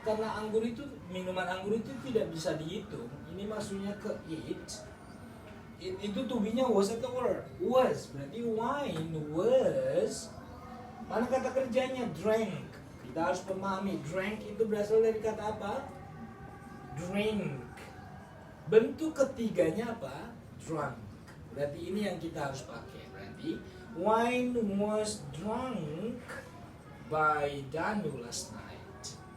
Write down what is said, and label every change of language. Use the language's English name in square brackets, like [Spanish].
[Indonesian] Karena anggur itu, minuman anggur itu tidak bisa dihitung. Ini maksudnya ke it. Itu to be-nya was atau were? Was. Berarti [English] wine was. [Indonesian] Mana kata kerjanya? Drank. Kita harus memahami. Drank itu berasal dari kata apa? Drink. Bentuk ketiganya apa? Drunk. Berarti ini yang kita harus pakai. Berarti [English] wine was drunk by Danu last night.